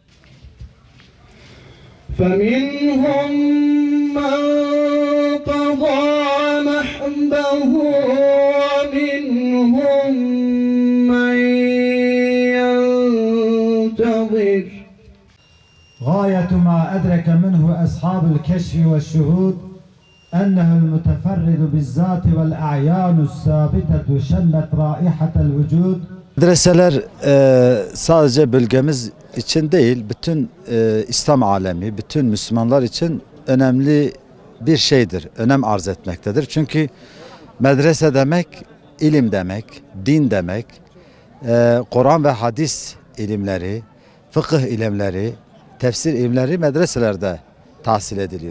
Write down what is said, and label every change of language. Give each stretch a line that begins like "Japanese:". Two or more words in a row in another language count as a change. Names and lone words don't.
Arabic: فمنهم من قضى نحبه ومنهم من ينتظر. غاية ما أدرك منه أصحاب الكشف والشهود أنه المتفرد بالذات والأعيان الثابتة شمت رائحة الوجود.
Turkish: Medreseler sadece bölgemiz için değil, bütün İslam alemi, bütün Müslümanlar için önemli bir şeydir, önem arz etmektedir. Çünkü medrese demek, ilim demek, din demek, Kur'an ve hadis ilimleri, fıkıh ilimleri, tefsir ilimleri medreselerde tahsil ediliyor.